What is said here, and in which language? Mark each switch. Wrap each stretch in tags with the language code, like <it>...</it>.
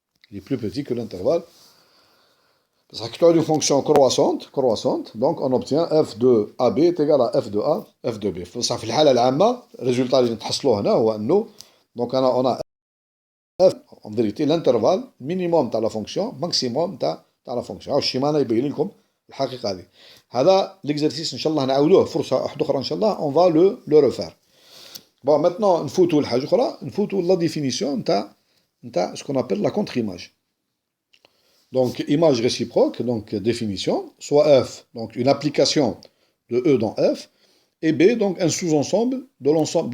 <fr>Il est plus petit que l'intervalle. Parce que tu as une fonction croissante, donc on obtient f de AB est égal à f de A, f de B. Ça</fr> <ar>في الحالة العامة,</ar> <fr>résultat</fr> <ar>اللي نتحصلوه هنا هو أنه</ar> <fr>donc on a f, en vérité l'intervalle minimum تاع la fonction, maximum تاع la fonction.</fr> <ar>الشيمانة يبين لكم الحقيقة هذه. هذا l'exercice إن شاء الله نعاودوه فرصة واحدة أخرى إن شاء الله,</ar> <fr>on va le refaire. Bon, maintenant</fr> <ar>نفوتوا لحاجة أخرى, نفوتوا</ar> <fr>la définition تاع ce qu'on appelle la contre-image. Donc, image réciproque, donc définition, soit F, donc une application de E dans F, et B, donc un sous-ensemble de l'ensemble.</fr>